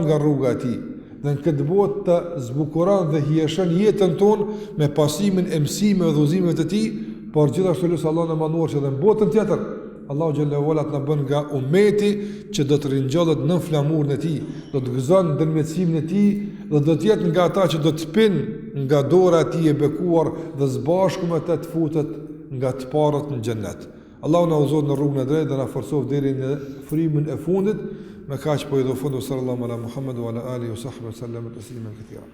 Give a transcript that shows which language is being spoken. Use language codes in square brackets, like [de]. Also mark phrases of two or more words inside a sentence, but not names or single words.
[sq] nga rruga e tij dhe në këtë botë të zbukuron dhe hieshon jetën tonë me pasimin e mësimeve dhe udhëzimeve të tij, por gjithashtu lutim Allahun e manduar që në botën tjetër Allahu [ar] جل وعلا [sq] të na bën nga umeti që do të ringjallët në flamurën e tij, do të gëzon ndërmjetësimin e tij dhe do të jetë nga ata që do të pinë nga dora e tij e bekuar dhe së bashku me të futet nga të parët në xhennet. Allahu na udhëzon në rrugën e drejtë dhe na forcoj deri në frymën e fundit. Me kaq po i do fundu [ar] صلى الله على محمد وعلى آله وصحبه وسلم تسليما كثيرا.